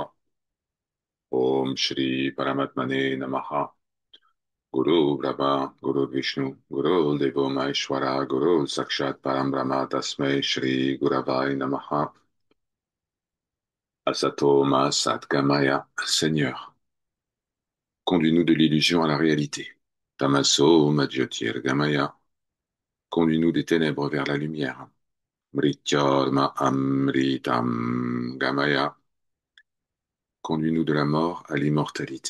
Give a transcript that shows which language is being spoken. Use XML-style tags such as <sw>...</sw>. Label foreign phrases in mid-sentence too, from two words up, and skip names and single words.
<sa>ॐ श्री परमात्मने नमः. गुरुर्ब्रह्मा गुरुर्विष्णुः गुरुर्देवो महेश्वरः गुरुः साक्षात् परब्रह्म तस्मै श्रीगुरवे नमः. असतो मा सद्गमय.</sa> <fr>Seigneur, conduis-nous de l'illusion à la réalité.</fr> <sa>तमसो मा ज्योतिर्गमय.</sa> <fr>Conduis-nous des ténèbres vers la lumière.</fr> <sa>मृत्योर्मा अमृतं गमय.</sa> <fr>Conduis-nous de la mort à l'immortalité.</fr>